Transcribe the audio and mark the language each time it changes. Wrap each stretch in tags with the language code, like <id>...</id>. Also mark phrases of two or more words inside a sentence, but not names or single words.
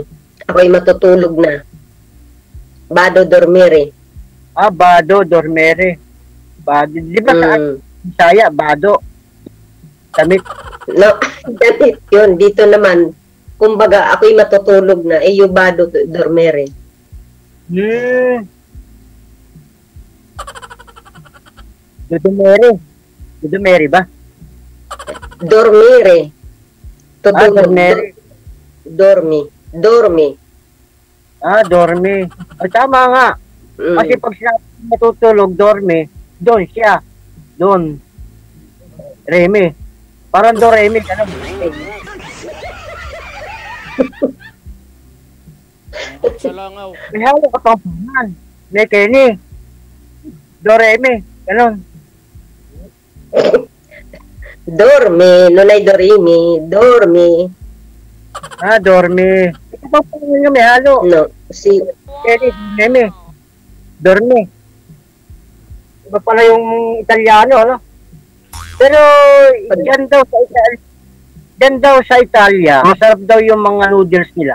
<tl>Ako'y matutulog na.</tl> <it>Bado dormire. Bado, dormere. Bado.</it> <tl>Di ba sa Bisaya, bado. Damit. No, ganit yun. Dito naman, kumbaga, ako'y matutulog na.</tl> <it>Iyo bado dormire.</it> <tl>Dudumere ba? Dormire. Tutulog. Dormere. Dormi. Dorme. Tama nga. Kasi pag sinabi matutulog, dorme, doon siya. Doon. Reme. Parang Doreme. Ano? Salangaw. May hawak ka pang pangalan. May Kenny. Doreme. Ganon. Dormi. Nunay dorimi. Dormi. Dorme. Ito pa po yung may halo. No. Si Kenny, Doreme. Dorme. Iba pala yung Italiano, no? Pero, yan daw sa Italia, masarap daw yung mga noodles nila.</tl>